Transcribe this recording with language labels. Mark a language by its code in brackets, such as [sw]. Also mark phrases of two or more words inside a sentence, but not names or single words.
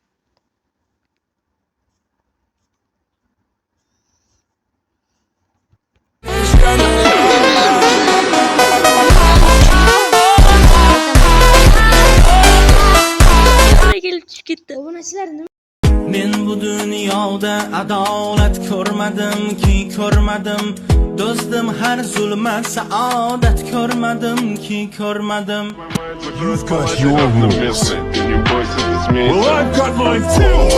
[uz] Obunachilar nima? Men bu dunyoda adolat ko'rmadim. Do'stim har zulmat saodat ko'rmadim. [en] You've got your rules. Well, I've got mine too.